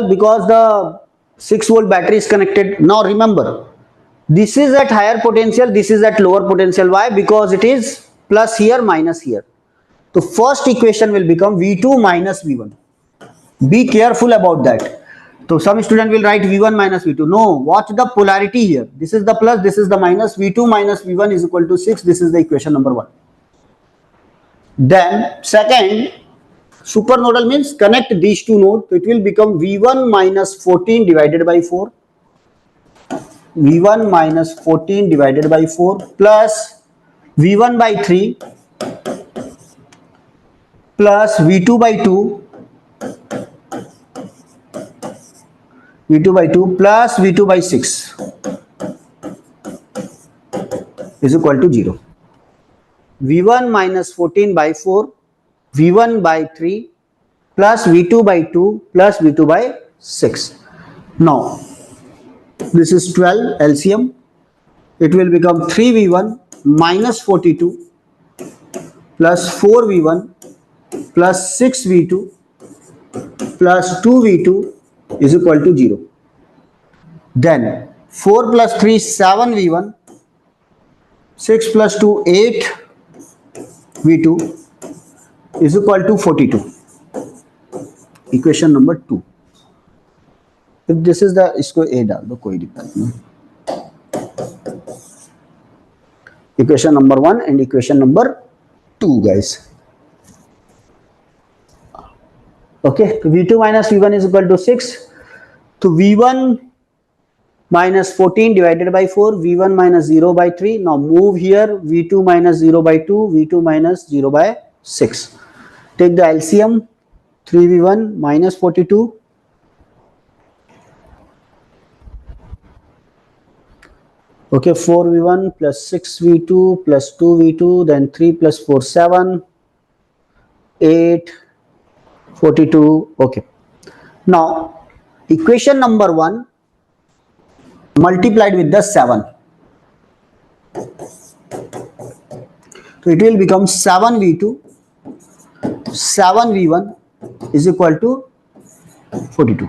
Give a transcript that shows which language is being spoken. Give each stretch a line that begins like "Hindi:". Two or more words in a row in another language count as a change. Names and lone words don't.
English: Because the 6-volt battery is connected. Now remember, this is at higher potential, this is at lower potential. Why? Because it is plus here, minus here. So first equation will become V2 minus V1. Be careful about that. So some student will write V1 minus V2. No, watch the polarity here. This is the plus, this is the minus. V2 minus V1 is equal to 6. This is the equation number 1. Then second, supernodal means connect these two nodes. So it will become V1 minus 14 divided by 4. v1 minus 14 divided by 4 plus v1 by 3 plus v2 by 2 plus v2 by 6 is equal to 0. v1 minus 14 by 4, v1 by 3 plus v2 by 2 plus v2 by 6. Now this is 12 LCM. It will become 3v1 minus 42 plus 4v1 plus 6v2 plus 2v2 is equal to 0. Then 4 plus 3 7v1, 6 plus 2 8v2 is equal to 42. Equation number 2. If this is the,
Hindi: इसको a डाल दो, कोई दिक्कत नहीं.
English: Equation number 1 and equation number 2, guys. Okay, v2 minus v1 is equal to 6. So v1 minus 14 divided by 4, v1 minus 0 by 3. Now move here, v2 minus 0 by 2, v2 minus 0 by 6. Take the LCM, 3v1 minus 42. Okay, 4v1 plus 6v2 plus 2v2, then 3 plus 4 7, 8, 42. Okay. Now equation number 1 multiplied with the 7. So it will become 7v2, 7v1 is equal to 42.